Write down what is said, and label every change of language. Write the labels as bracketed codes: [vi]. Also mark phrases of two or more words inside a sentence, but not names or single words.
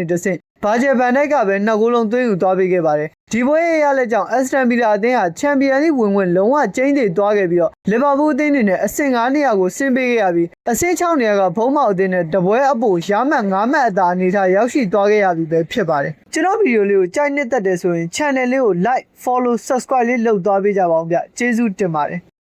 [my] တဆင့်Virgil van Dijk ကပဲ2ဂိုးလုံးသွင်းယူသွားပေးခဲ့ပါတယ်။ဒီပွဲရဲ့ရလဒ်ကြောင့် Aston Villa အသင်းဟာ Champions League ဝင်ခွင့်လုံးဝကျိန်းသေသွားခဲ့ပြီးတော့ Liverpool အသင်းအနေနဲ့အဆင့်9နေရာကိုဆင်းပေးခဲ့ရပြီးအဆင့်6နေရာကဘုံမောက်အသင်းနဲ့တပွဲအပိုရမှတ်9မှတ်အသာအနေထားရောက်ရှိသွားခဲ့ရပြီပဲဖြစ်ပါတယ်။ကျွန်တော်ဗီဒီယိုလေးကိုကြိုက်နှစ်သက်တယ်ဆိုရင် channel လေးကို [en] like, follow, subscribe [my] လေးလုပ်သွားပေးကြပါဦးဗျ။ကျေးဇူးတင်ပါတယ်။